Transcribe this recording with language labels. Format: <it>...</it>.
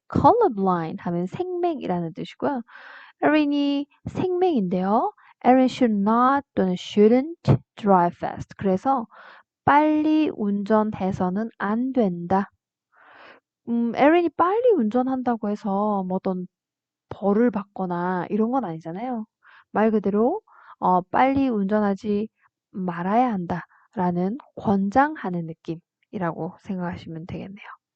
<ko>colorblind 하면 생맹이라는 뜻이고요. Erin이 생맹인데요.</ko> <en>Erin should not</en> <ko>또는</ko> <en>shouldn't drive fast.</en> <ko>그래서 빨리 운전해서는 안 된다. 에린이 빨리 운전한다고 해서 뭐 어떤 벌을 받거나 이런 건 아니잖아요. 말 그대로 빨리 운전하지 말아야 한다라는 권장하는 느낌이라고 생각하시면 되겠네요.</ko>